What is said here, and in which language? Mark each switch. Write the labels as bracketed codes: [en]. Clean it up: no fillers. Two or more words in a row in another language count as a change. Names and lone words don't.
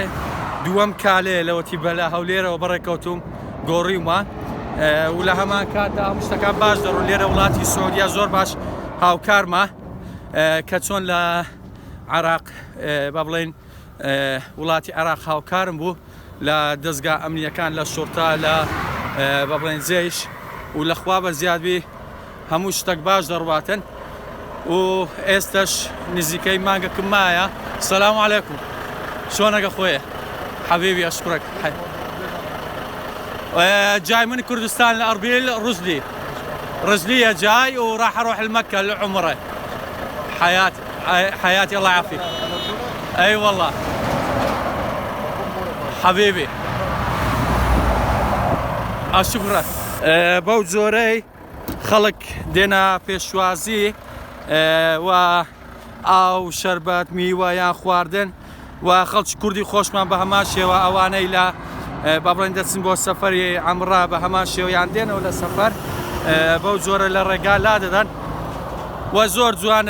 [ckb] دووەم کالێ لەوەتی بەلا هەولێرەوە بەڕێکەوتوم گۆڕیومە و لە هەمان کاتدا هەموو شتەکان باش دەڕۆن لێرە وڵاتی سعودیا زۆر باش هاوکارمە کە چۆن لە عێراق با بڵێن وڵاتی عێراق هاوکارم بوو لە دەستگا ئەمنیەکان لە شورتا لە با بڵێن جێیش و لەخوا بە زیادبی هەموو شتێک باش دەڕواتن و ئێستش نزیکەی مانگەکەم مایە. [ar] سەلام عەلەیکوم، شلونك اخويا حبيبي؟ اشكرك. جاي من كردستان لأربيل رزلية جاي وراح اروح لمكة للعمرة. حياتي الله يعافيك. اي والله حبيبي اشكرك. [ckb] بەو جۆرەی خەڵک دێنە پێشوازی و ئاو شەربەت میوە یان خواردن و خەڵکی کوردی خۆشمان بە هەمان شێوە ئەوانەی لە با بڵێن دەچن بۆ سەفەری عەمرە بە هەمان شێوەیان دێنەوە لە سەفەر بەو جۆرە لە ڕێگا لا دەدەن و زۆر جوانە